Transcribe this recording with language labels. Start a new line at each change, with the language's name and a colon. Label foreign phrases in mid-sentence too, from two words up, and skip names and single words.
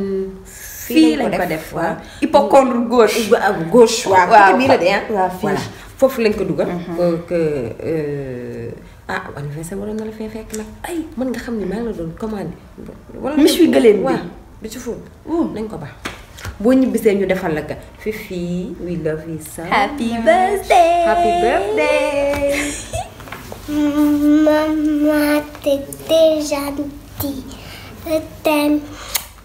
Wolof: fii lañ ko def waaw
French: hypochondre gauche.
Wolof: waaw bii la de waaw fii foofu lañ ko dugal.
French: que anniversaire
Wolof: waroon na la fee fekk nag ay mën nga xam ni maa ngi la doon commandé. wala mis wi gëleen bi bi ci fóot nañ ko baax boo ñibbisee ñu defal la ka Fifi
English: we love you so happy birthday
French: maman t'es gentille je t'aime